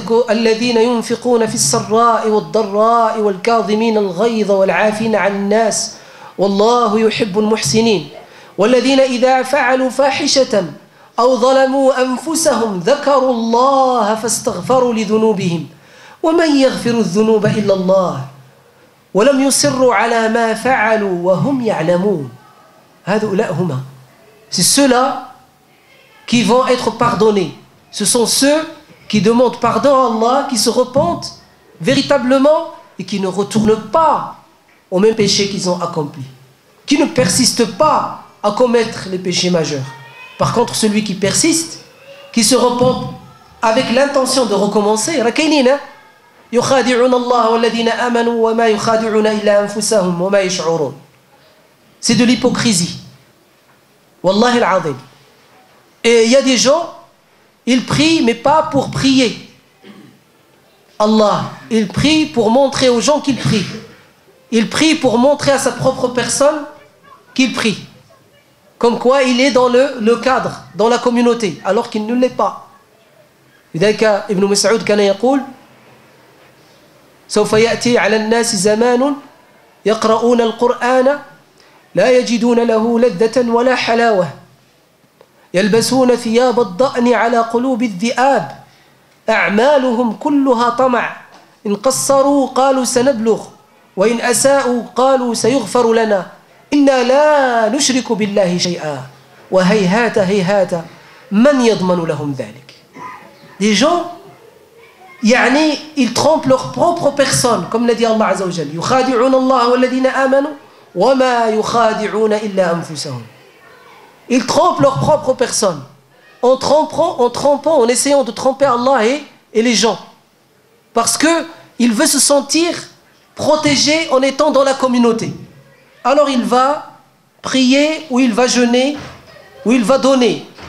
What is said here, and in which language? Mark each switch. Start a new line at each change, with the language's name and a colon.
Arabic: الذين ينفقون في السراء والضراء والكاظمين الغيظ والعافين عن الناس والله يحب المحسنين والذين إذا فعلوا فاحشة أو ظلموا أنفسهم ذكروا الله فاستغفروا لذنوبهم ومن يغفر الذنوب إلا الله ولم يصروا على ما فعلوا وهم يعلمون. هؤلاء هما.
French: C'est ceux-là qui vont être pardonnés. Ce sont ceux qui demandent pardon à Allah, qui se repentent véritablement et qui ne retournent pas au même péché qu'ils ont accompli, qui ne persistent pas à commettre les péchés majeurs. Par contre, celui qui persiste, qui se repent avec l'intention de recommencer,
Arabic: يخادعون الله والذين آمنوا وما يخادعون إلا أنفسهم وما يشعرون.
French: C'est de l'hypocrisie. Wallahi al-azim. Et il y a des gens, ils prient mais pas pour prier. Allah, il prie pour montrer aux gens qu'il prie. Il prie pour montrer à sa propre personne qu'il prie. Comme quoi il est dans le cadre, dans la communauté, alors qu'il ne l'est pas.
Arabic: لذلك ابن مسعود كان يقول سوف يأتي على الناس زمان يقرؤون القرآن لا يجدون له لذة ولا حلاوة يلبسون ثياب الضأن على قلوب الذئاب أعمالهم كلها طمع إن قصروا قالوا سنبلغ وإن أساءوا قالوا سيغفر لنا إنا لا نشرك بالله شيئا وهيهات هيهات من يضمن لهم ذلك.
French: Les gens, ils trompent leur propre personne, comme l'a dit Allah Azza wa Jalla.
Arabic: يخادعون الله والذين آمنوا وما يخادعون إلا أنفسهم.
French: Ils trompent leur propre personne, en trompant, en essayant de tromper Allah et les gens, parce que il veut se sentir protégé en étant dans la communauté. Alors il va prier, ou il va jeûner, ou il va donner.